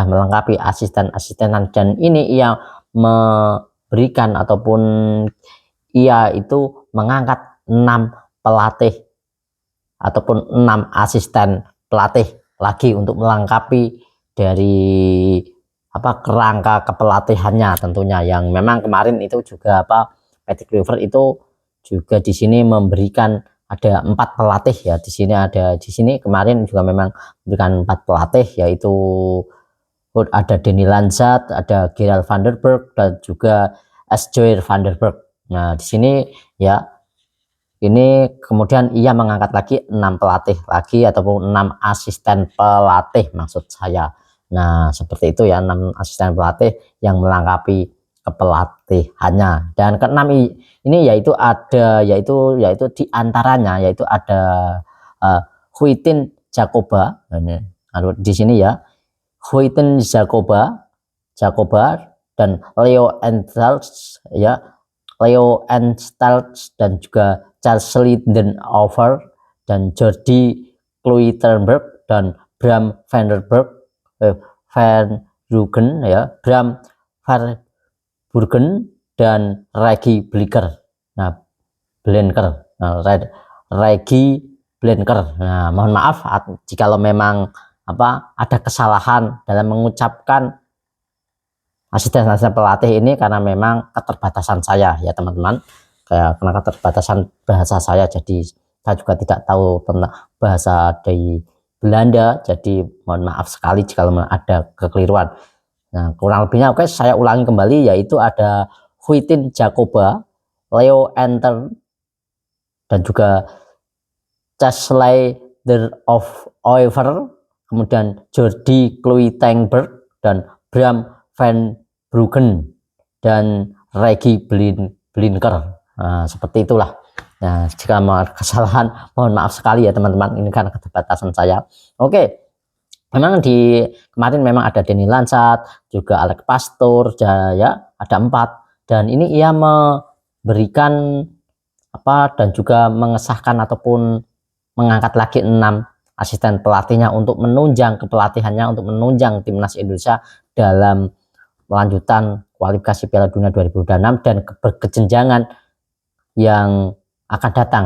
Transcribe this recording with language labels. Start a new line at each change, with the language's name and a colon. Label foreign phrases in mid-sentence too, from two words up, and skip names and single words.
Indonesian: melengkapi asisten-asistenan, dan ini ia memberikan ataupun ia itu mengangkat 6 pelatih ataupun 6 asisten pelatih lagi untuk melengkapi dari kerangka kepelatihannya tentunya, yang memang kemarin itu juga Patrick Kluivert itu juga di sini memberikan ada 4 pelatih ya. Di sini kemarin juga memang memberikan 4 pelatih, yaitu ada Danny Lanzat, ada Gerald van der Berg, dan juga Joer van der Berg. Nah, di sini ya, ini kemudian ia mengangkat lagi 6 pelatih lagi ataupun 6 asisten pelatih maksud saya. Nah, seperti itu ya, 6 asisten pelatih yang melengkapi kepelatihannya. Dan keenam ini yaitu diantaranya yaitu ada Huitin Jacoba. Ini di sini ya, Huitin Jacoba dan Leo Enstals ya, dan juga Charles Lindenhofer dan Jordi Kluivert dan Bram van der Berg, Van Rugen ya, Bram van Burgen dan Regi Blinker. Nah, Regi Blinker. Nah, mohon maaf jika memang ada kesalahan dalam mengucapkan asisten-asisten pelatih ini, karena memang keterbatasan saya ya teman-teman, karena keterbatasan bahasa saya, jadi saya juga tidak tahu tentang bahasa dari Belanda, jadi mohon maaf sekali jika ada kekeliruan. Nah, kurang lebihnya oke, saya ulangi kembali, yaitu ada Huitin Jacoba, Leo Enter, dan juga Chesley of Oever, kemudian Jordi Kluivert dan Bram van Bruggen dan Regi Blinker. Nah, seperti itulah. Nah, jika mau kesalahan mohon maaf sekali ya teman-teman, ini karena keterbatasan saya. Oke, memang di kemarin memang ada Danny Lanzat, juga Alex Pastor ya, ada 4, dan ini ia memberikan dan juga mengesahkan ataupun mengangkat lagi 6 asisten pelatihnya untuk menunjang kepelatihannya, untuk menunjang timnas Indonesia dalam melanjutkan kualifikasi Piala Dunia 2026 dan berkejenjangan yang akan datang.